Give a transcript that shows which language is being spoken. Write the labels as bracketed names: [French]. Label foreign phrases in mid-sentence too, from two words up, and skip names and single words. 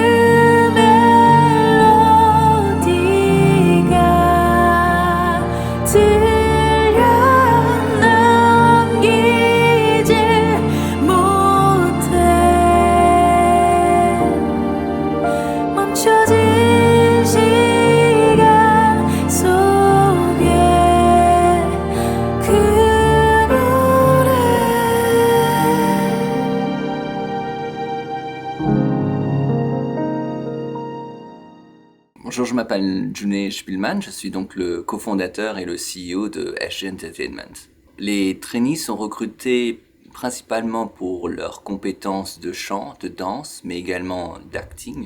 [Korean] 멜로디가 들려 남기지 못해 멈춰진 시간 속에 그 노래 [French] Bonjour, je m'appelle June Spielmann, je suis donc le cofondateur et le CEO de SG Entertainment. Les trainees sont recrutés principalement pour leurs compétences de chant, de danse, mais également d'acting.